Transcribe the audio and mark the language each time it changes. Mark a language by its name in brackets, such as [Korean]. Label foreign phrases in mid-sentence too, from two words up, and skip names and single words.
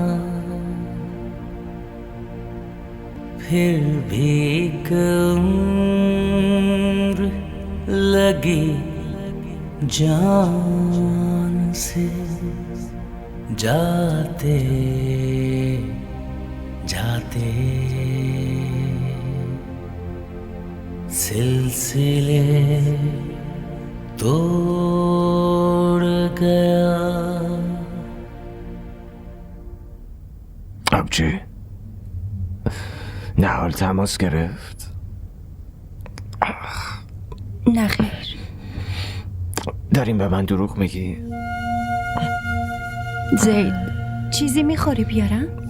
[Urdu] پھر بھی ایک عمر لگی جان سے جاتے جاتے سلسلے توڑ گیا. [Persian] آبجی نهال تماس گرفت؟ نه خیر. داریم به من دروغ میگی؟ زید چیزی میخوری بیارم؟